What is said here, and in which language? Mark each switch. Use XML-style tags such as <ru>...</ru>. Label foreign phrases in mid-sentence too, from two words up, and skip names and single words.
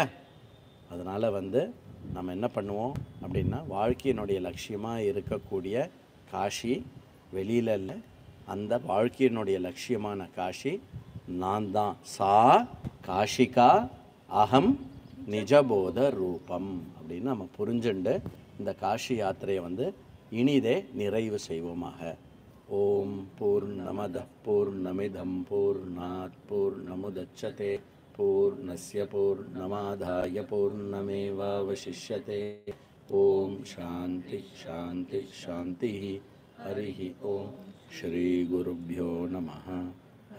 <ta>அதனால் வந்து நம்ம என்ன பண்ணுவோம் அப்படின்னா, வாழ்க்கையினுடைய லட்சியமாக இருக்கக்கூடிய காஷி வெளியில் இல்லை, அந்த வாழ்க்கையினுடைய லட்சியமான காஷி நான் தான்.</ta> <sa>सा काशिका अहं निजबोध रूपम्</sa> <ta>அப்படின்னு நம்ம புரிஞ்சுண்டு இந்த காஷி யாத்திரையை வந்து இனிதே நிறைவு செய்வோமாக.</ta> <sa>ओम् पूर्णमद पूर्णमिदं पूर्णात् पूर्णमुदच्यते पूर्णस्य पूर्णमादाय पूर्णमेवावशिष्यते. ओम् शान्ति शान्ति शान्ति. हरि ओम्. श्री गुरुभ्यो नमः.</sa>